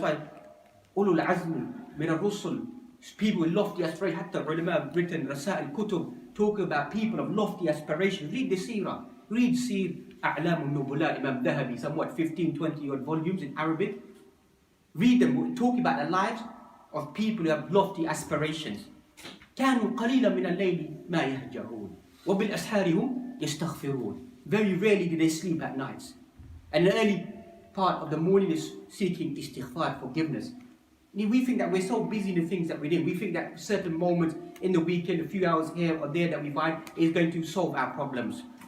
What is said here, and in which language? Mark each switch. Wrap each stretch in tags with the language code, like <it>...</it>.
<en>That's why ulul azm min ar-rusul, people with lofty aspirations. Hatta ulama have written rasail kutub talking about people of lofty aspirations. Read the seerah. Read Sir A'lam al-Nubula, Imam Dhahabi, somewhat 15, 20 odd volumes in Arabic. Read them, talking about the lives of people who have lofty aspirations.</en> <ar>كانوا قليلا من الليل ما يهجعون وبالأسحار هم يستغفرون.</ar> <en>Very rarely do they sleep at nights. And the early part of the morning is seeking istighfar, forgiveness. We think that we're so busy in the things that we're doing. We think that certain moments in the weekend, a few hours here or there that we find is going to solve our problems.</en>